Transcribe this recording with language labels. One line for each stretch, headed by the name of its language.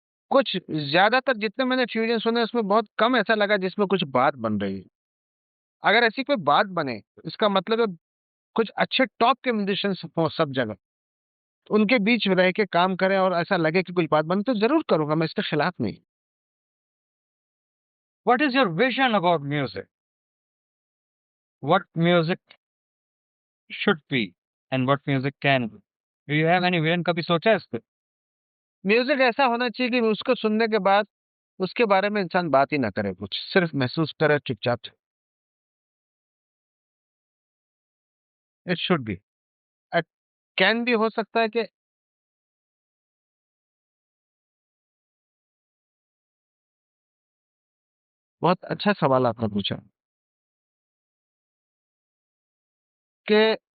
Hindi: कुछ ज्यादातर जितने मैंने फ्यूजन सुने उसमें बहुत कम ऐसा लगा जिसमें कुछ बात बन रही है। अगर ऐसी कोई बात बने, इसका मतलब है कुछ अच्छे टॉप के म्यूजिशियंस हो सब जगह, तो उनके बीच में रह के काम करें और ऐसा लगे कि कुछ बात बने, तो जरूर करूंगा, मैं इसके खिलाफ नहीं।
English: What is your vision about music? What music should be and what music can be? Do you have any vision?
Hindi: कभी सोचा है इस पे? म्यूजिक ऐसा होना चाहिए कि उसको सुनने के बाद उसके बारे में इंसान बात ही ना करे, कुछ सिर्फ महसूस करे चुपचाप।
English: it should be, can
Hindi: भी हो सकता है कि, बहुत अच्छा सवाल आपने पूछा कि